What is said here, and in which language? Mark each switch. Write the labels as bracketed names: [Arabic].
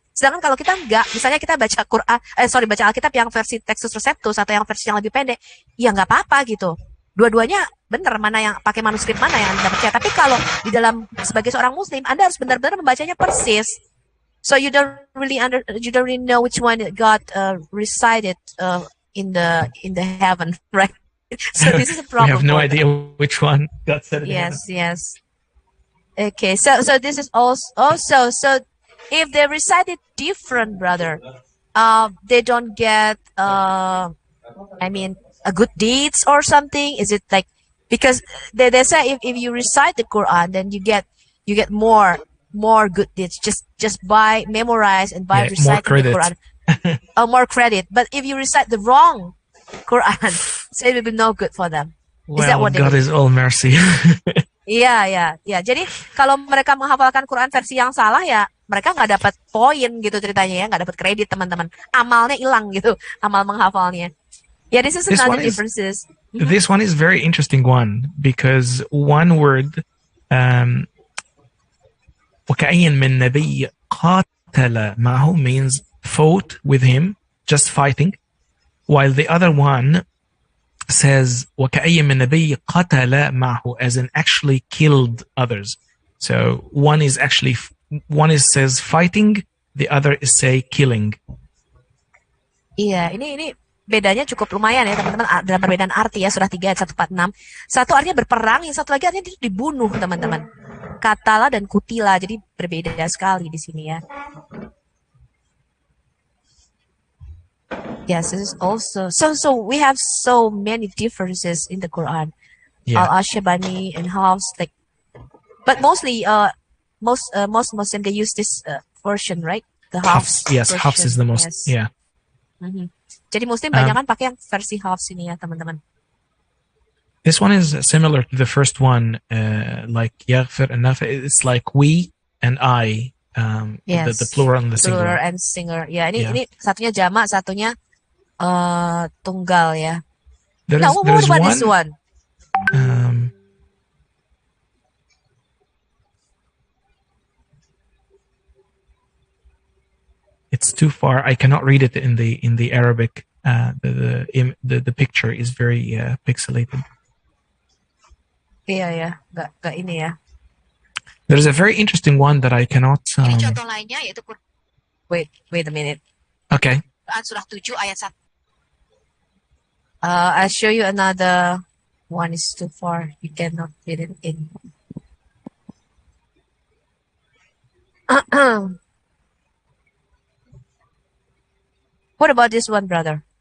[Indonesian] Sedangkan kalau kita enggak, misalnya kita baca baca Alkitab yang versi Textus Receptus atau yang versi yang lebih pendek, ya nggak apa-apa gitu. Dua-duanya benar, mana yang pakai manuskrip mana yang Anda percaya. Tapi kalau di dalam sebagai seorang Muslim, Anda harus benar-benar membacanya persis. [English] So you don't really know which one God recited in the heaven, right? So this is a problem. We have no idea which one God said. Yes. Okay, so this is also so if they recite it different, brother, they don't get I mean a good deeds or something. Is it like, because they say if you recite the Quran, then you get more good deeds just by memorize and by reciting the Quran. More credit. But if you recite the wrong Quran, so it will be no good for them. Is that what God is all mercy. [Indonesian] Iya. Jadi kalau mereka menghafalkan Quran versi yang salah, ya mereka nggak dapat poin gitu ceritanya ya, nggak dapat kredit, teman-teman. Amalnya hilang gitu, amal menghafalnya. [English] Yeah, this is another differences. This one is very interesting one, because one word [Arabic] وكأين من نبي قاتل معه [English] means fought with him, just fighting, while the other one says [Arabic] وكأين من نبي قتل معه, [English] as in actually killed others. So one is says fighting, the other is say killing. [Indonesian] Iya, ini bedanya cukup lumayan ya teman-teman, dalam perbedaan arti ya, surah 3 ayat 146. Satu artinya berperang, yang satu lagi artinya itu dibunuh, teman-teman. Katala dan kutila, jadi berbeda sekali di sini ya. [English] Yes, this is also so we have so many differences in the Quran. Al-Ashabani and Hafs, like, but mostly most Muslim, they use this version, right? The Hafs. Yes, Hafs is the most. Yes. Yeah. [Indonesian] Jadi Muslim banyak kan pakai yang versi Hafs ini ya, teman-teman. [English] This one is similar to the first one, like yaghfir and nafi. It's like we and I, yes. the plural and the singular. Plural and singular. [Indonesian] Ya, ini satunya jamak, satunya tunggal ya. [English] Now, what about this one? It's too far. I cannot read it in the Arabic. The picture is very pixelated. [Indonesian] Iya, nggak ini ya. [English] There is a very interesting one that I cannot. [Indonesian] Contoh lainnya yaitu [English] wait a minute. Okay. [Indonesian] Surah 7 ayat 1. [English] I'll show you another one. Is too far. You cannot fit it in. What about this one, brother?